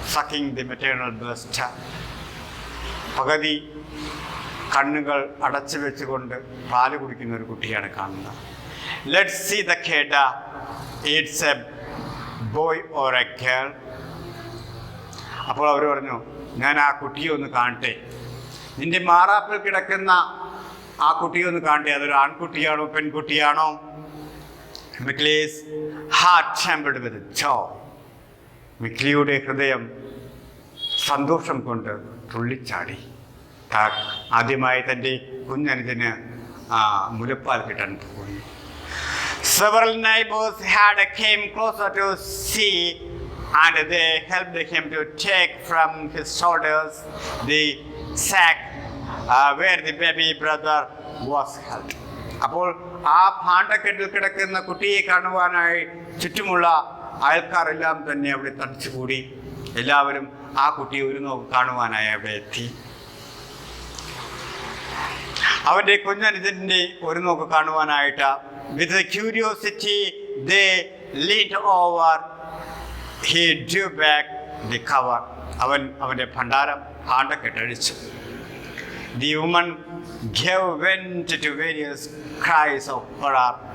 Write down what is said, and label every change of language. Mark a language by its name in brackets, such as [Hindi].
[English] Sucking the maternal breast. [Malayalam] പകുതി കണ്ണുകൾ അടച്ചു വെച്ചുകൊണ്ട് പാല് കുടിക്കുന്ന ഒരു കുട്ടിയാണ് കാണുന്നത്. [English] Let's see the kid. It's a boy or a girl. [Malayalam] അപ്പോൾ അവർ പറഞ്ഞു, ഞാൻ ആ കുട്ടിയെ ഒന്ന് കാണട്ടെ. നിന്റെ മാറാപ്പിൽ കിടക്കുന്ന ആ കുട്ടിയെ ഒന്ന് കാണട്ടെ. അതൊരു ആൺകുട്ടിയാണോ പെൺകുട്ടിയാണോ? [English] Miklee's heart trembled with joy. [Malayalam] മിക്ലിയുടെ ഹൃദയം സന്തോഷം കൊണ്ട് തുള്ളിച്ചാടി. ആദ്യമായി തൻ്റെ കുഞ്ഞനുജന് മുലപ്പാൽ കിട്ടാൻ പോകുന്നു. [English] Several neighbors had came closer to see, and they helped him to take from his shoulders the sack where the baby brother was held. [Malayalam] അപ്പോൾ ആ ഭാണ്ഡക്കെട്ടിൽ കിടക്കുന്ന കുട്ടിയെ കാണുവാനായി ചുറ്റുമുള്ള അയൽക്കാരെല്ലാം തന്നെ അവിടെ തടിച്ചുകൂടി. എല്ലാവരും ആ കുട്ടിയെ ഒരു നോക്ക് കാണുവാനായി അവിടെ എത്തി. അവൻ്റെ കുഞ്ഞനുജൻ്റെ ഒരു നോക്ക് കാണുവാനായിട്ട് [English] with a curiosity they leaned over. He drew back the cover. [Malayalam] അവൻ്റെ ഭാണ്ഡക്കെട്ടഴിച്ചു. [English] The woman gave vent to various cries of horror.